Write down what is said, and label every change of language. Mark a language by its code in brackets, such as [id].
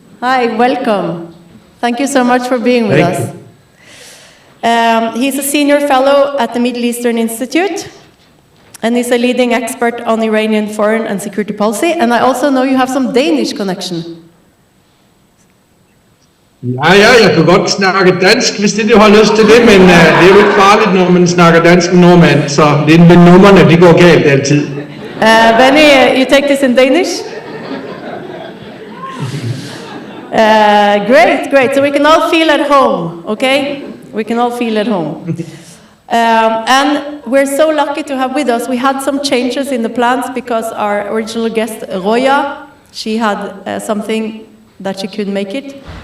[en] Hi, welcome. Thank you so much for being with us. He's a senior fellow at the Middle Eastern Institute, and he's a leading expert on Iranian foreign and security policy. And I also know you have some Danish connection. [da] Ja, jeg kan godt snakke dansk, hvis det du har lyst til det, men det er jo ikke farligt, når man snakker dansk med nordmand, så det er med nummerne, de går galt altid. [en] Beni, you take this in Danish? Great. So we can all feel at home, okay? We can all feel at home. And we're so lucky to have with us. We had some changes in the plans because our original guest, Roya, she had something that she couldn't make it.